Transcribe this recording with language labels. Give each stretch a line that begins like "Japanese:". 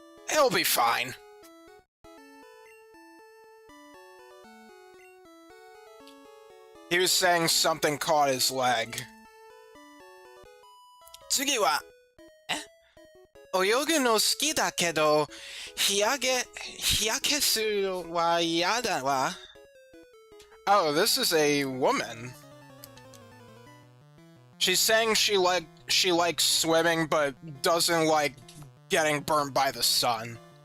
English: He'll be fine. He was saying something caught his leg.
Japanese: 次は、泳ぐの好きだけど、日焼けするのは嫌だわ。
English: Oh, this is a woman. She's saying she likes swimming, but doesn't like getting burnt by the sun.